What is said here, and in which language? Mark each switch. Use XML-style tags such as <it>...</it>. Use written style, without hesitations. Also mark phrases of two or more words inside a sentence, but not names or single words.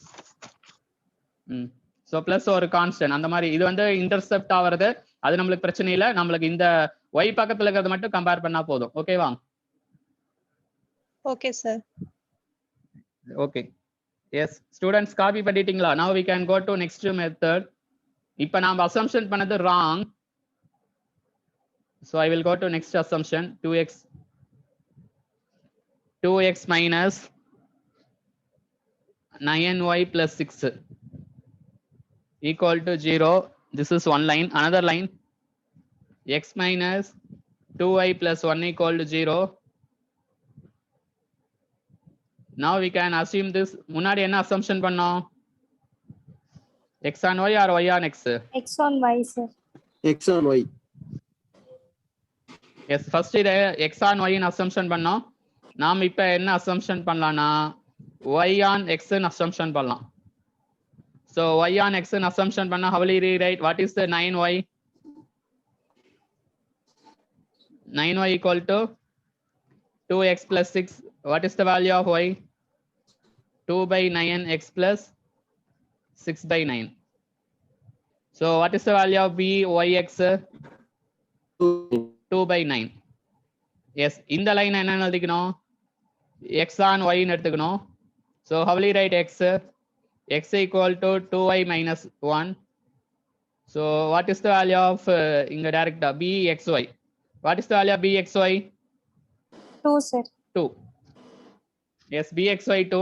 <en>so plus</en> <ta>ஒரு கான்ஸ்டன்ட் அந்த மாதிரி இது வந்து இன்டர்செப்ட் ஆவறது அது நமக்கு பிரச்சனை இல்ல. நமக்கு இந்த y பக்கத்துல இருக்கிறத மட்டும் கம்பேர் பண்ணா போதும். ஓகேவா?</ta> <en>okay sir. Okay. Yes students, copy பண்ணிட்டீங்களா? now we can go to next method.</en> <ta>இப்போ நாம assumption பண்ணது wrong.</ta> <en>So I will go to next assumption. 2x minus 9y plus 6 equal to 0. This is one line. Another line, x minus 2y plus 1 equal to 0. Now we can assume this.</en> <ta>முன்னாடி என்ன assumption பண்ணோம்?</ta> <en>x on y or y on x? X on y, sir. X on y. Yes, first</en> <ta>இத</ta> <en>x on y</en> <ta>ன்னு assumption பண்ணோம். நாம் இப்ப என்ன assumption பண்ணலாம்னா</ta> <en>y on x</en> <ta>ன்னு assumption பண்ணலாம்.</ta> <en>So y on x</en> <ta>ன்னு assumption பண்ணா</ta> <en>how will you rewrite? What is the 9y? 9y equal to 2x plus 6. What is the value of y? 2 by 9x plus 6 by 9. So what is the value of byx? 2 by 9. Yes, in the line</en> <ta>என்ன எழுதிக்கணும்?</ta> <en>x on y</en> <ta>ன்னு எடுத்துக்கணும்.</ta> <en>So how will you write x? X equal to 2y minus 1. So what is the value of inga direct bxy? What is the value of bxy? 2, sir. 2. Yes, bxy 2.</en>